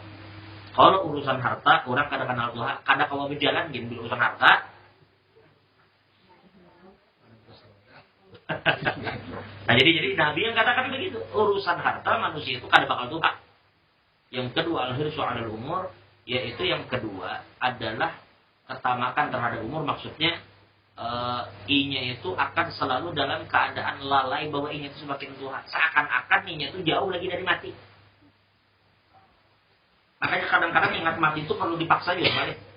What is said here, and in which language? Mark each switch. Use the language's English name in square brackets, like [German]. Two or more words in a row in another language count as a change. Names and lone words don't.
[Banjar] Kalau urusan harta orang kadang kenal tuha, kadang kalau berjalan gitu urusan harta. Nah jadi Nabi yang katakan begitu, urusan harta manusia itu kada bakal tuha. [Indonesian] Yang kedua [Arabic] al-hirsu 'alal umur, [Indonesian] yaitu yang kedua adalah ketamakan terhadap umur, maksudnya inya itu akan selalu dalam keadaan lalai bahwa inya itu semakin tua, seakan-akan inya itu jauh lagi dari mati. Makanya kadang-kadang ingat mati itu perlu dipaksa juga balik.